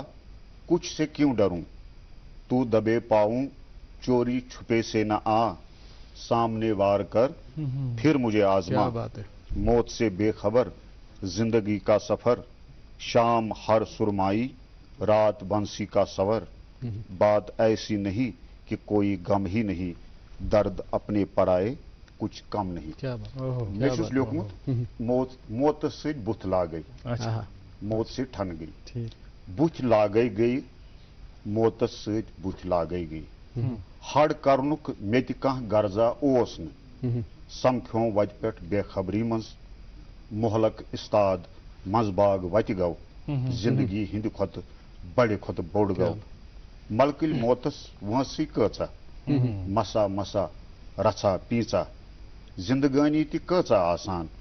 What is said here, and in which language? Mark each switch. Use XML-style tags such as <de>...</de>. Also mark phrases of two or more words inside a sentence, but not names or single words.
<ur>کچھ سے کیوں ڈروں تو دبے پاؤں چوری چھپے سے نہ آ سامنے وار کر پھر مجھے آزما موت سے بے خبر زندگی کا سفر شام ہر سرمائی رات بنسی کا سور بات ایسی نہیں کہ کوئی غم ہی نہیں درد اپنے پرائے کچھ کم نہیں</ur> <ks>مےٚ چھُس لیوٗکھمُت موتس سۭتۍ بُتھ لاگے</ks> <ur>موت سے ٹھن گئی</ur> <ks>بُتھ لاگے گئی موتس سۭتۍ بُتھ لاگے گئی ہڑ کرنُک مےٚ تہِ کانٛہہ غرضا اوس نہٕ سمکھیوم وتہِ پٮ۪ٹھ بے خبری منٛز مۄہلک استاد منٛزباگ وتہِ گوٚو زندگی ہِنٛدِ کھۄتہٕ بڑِ کھۄتہٕ بوٚڑ گوٚو ملکٕلۍ موتس وٲنٛسٕے کۭژاہ مسا مسا رژھا پیٖژا زندگٲنی تہِ کۭژاہ آسان</ks>